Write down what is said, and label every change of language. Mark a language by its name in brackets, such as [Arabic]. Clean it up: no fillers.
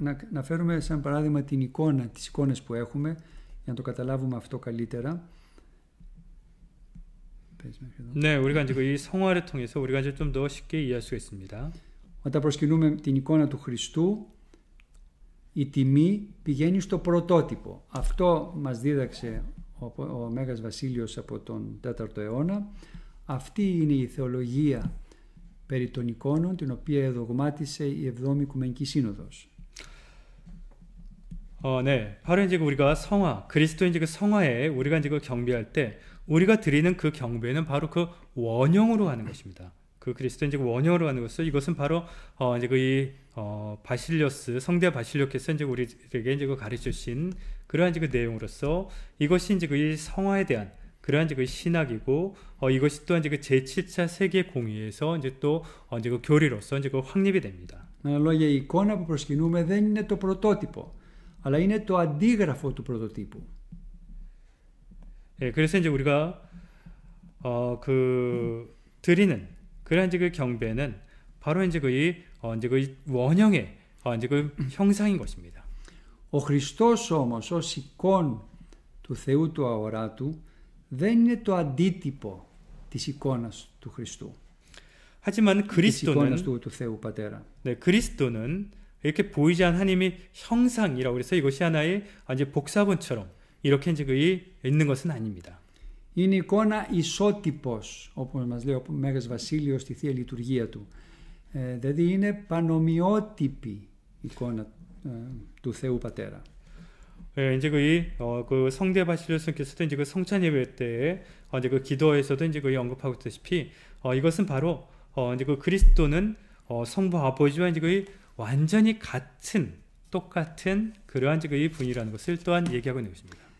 [Greek] Να φέρουμε σαν παράδειγμα την εικόνα, τις εικόνες που έχουμε, για να το καταλάβουμε αυτό καλύτερα. [Korean] 네, 우리가 이제 이 성화를 통해서 우리가 이제 좀 더 쉽게 이해할 수가 있습니다. [Greek] Όταν προσκυνούμε την εικόνα του Χριστού, η τιμή πηγαίνει στο πρωτότυπο. Αυτό μας δίδαξε ο Μέγας Βασίλειος από τον 4ο αιώνα. Αυτή είναι η θεολογία περί των εικόνων, την οποία εδογμάτισε η 7η Οικουμενική Σύνοδος. [Korean] 네. 바로 이제 우리가 성화, 그리스도의 이제 그 성화에 우리가 이제 그 경배할 때 우리가 드리는 그 경배는 바로 그 원형으로 하는 것입니다. 그 그리스도의 이제 그 원형으로 하는 것은 이것은 바로 이제 그 바실리오스 성대 바실리오께서 이제 우리에게 이제 그 가르쳐 주신 그러한 이제 그 내용으로서 이것이 이제 그 성화에 대한 그러한 이제 그 신학이고 이것이 또한 이제 그 제7차 세계 공의에서 이제 또 이제 그 교리로서 이제 그 확립이 됩니다. [Greek] Με άλλα λόγια, η εικόνα που προσκυνούμε δεν είναι το πρωτότυπο, αλλά είναι το αντίγραφο του πρωτοτύπου. [Korean] 예, 그래서 이제 우리가 그 드리는 그러한 이제 그 경배는 바로 이제 이제 그 원형의 이제 그 형상인 것입니다. [Greek] Ο Χριστός όμως ως εικόν του Θεού του αοράτου δεν είναι το αντίτυπο της εικόνας του Χριστού. [Korean] 하지만 [Greek] της εικόνας [Korean] 그리스도는 [Greek] του Θεού Πατέρα. [Korean] 네, 그리스도는 이렇게 보이지 않는 하나님의 형상이라고 해서 이것이 하나의 이제 복사본처럼 이렇게 이제 있는 것은 아닙니다. [Greek] Είναι εικόνα ισότυπος, όπως μας λέει ο Μέγας Βασίλειος στη Θεία Λειτουργία του. Δηλαδή είναι πανομοιότυπη εικόνα του Θεού Πατέρα. [Korean] 예, 이제 그 성대 바실리오스께서도 이제 그 성찬 예배 때 이제 그 기도에서도 이제 언급하고 있다시피 이것은 바로 이제 그 그리스도는 성부 아버지와 이제 완전히 같은 똑같은 그러한 이제 분이라는 것을 또한 얘기하고 있는 것입니다.